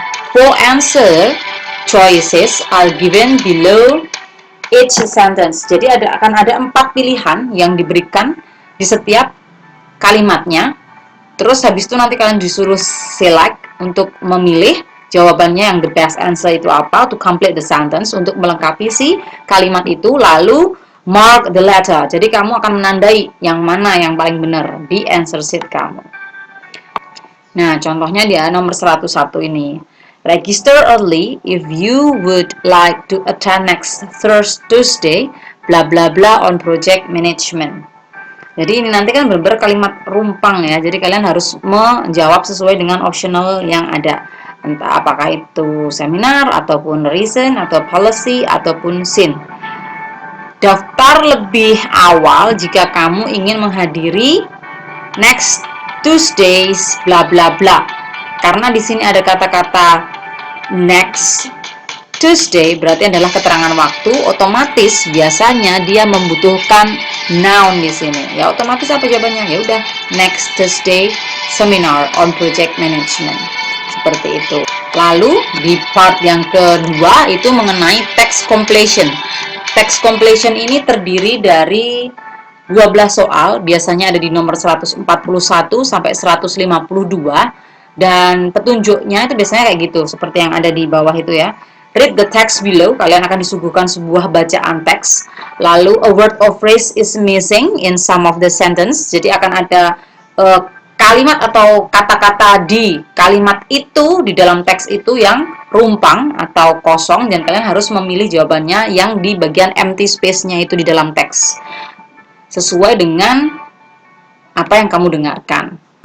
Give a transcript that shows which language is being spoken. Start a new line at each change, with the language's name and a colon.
English: Four answer choices are given below each sentence.
Indonesian: Jadi akan ada 4 pilihan yang diberikan di setiap kalimatnya. Terus habis itu nanti kalian disuruh select untuk memilih jawabannya yang the best answer itu apa, to complete the sentence, untuk melengkapi si kalimat itu, lalu mark the letter. Jadi kamu akan menandai yang mana yang paling benar di answer sheet kamu. Nah, contohnya dia nomor 101 ini.
English: Register early if you would like to attend next Thursday, bla bla bla on project management.
Indonesian: Jadi ini nanti kan benar-benar kalimat rumpang ya. Jadi kalian harus menjawab sesuai dengan optional yang ada. Entah apakah itu seminar, ataupun reason, atau policy, ataupun scene. Daftar lebih awal jika kamu ingin menghadiri next Tuesdays bla bla bla. Karena di sini ada kata-kata next Tuesday berarti adalah keterangan waktu, otomatis biasanya dia membutuhkan noun di sini. Ya otomatis apa jawabannya? Ya udah, next Tuesday seminar on project management. Seperti itu. Lalu di part yang kedua itu mengenai text completion. Text completion ini terdiri dari 12 soal, biasanya ada di nomor 141 sampai 152 dan petunjuknya itu biasanya kayak gitu, seperti yang ada di bawah itu ya. Read the text below, kalian akan disuguhkan sebuah bacaan teks.
English: Lalu a word or phrase is missing in some of the sentence.
Indonesian: Jadi akan ada kalimat atau kata-kata di kalimat itu, di dalam teks itu yang rumpang atau kosong, dan kalian harus memilih jawabannya yang di bagian empty space- nya itu di dalam teks. Sesuai dengan apa yang kamu dengarkan.